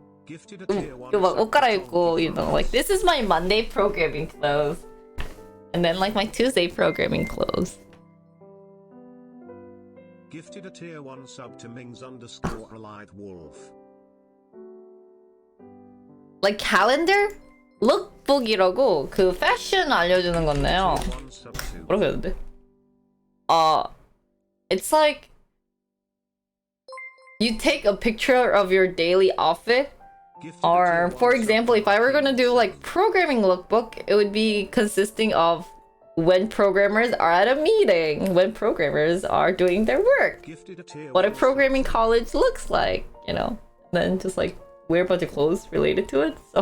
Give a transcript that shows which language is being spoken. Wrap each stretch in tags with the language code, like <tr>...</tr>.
<en>Gifted a tier 1</en> <ko>막 옷</ko> <en>sub</en> <ko>갈아입고,</ko> <en>you know, like, this is my Monday programming clothes. And then, like, my Tuesday programming clothes. Gifted a tier 1 sub to Mings_Allied Wolf. Like, calendar?</en> <ko>lookbook이라고 그 패션 알려주는 건데요. 뭐라고 해야 되는데?</ko> <en>It's like you take a picture of your daily outfit. Or, for example, if I were gonna do like programming lookbook, it would be consisting of when programmers are at a meeting, when programmers are doing their work, what a programming college looks like, you know, then just like wear a bunch of clothes related to it.</en>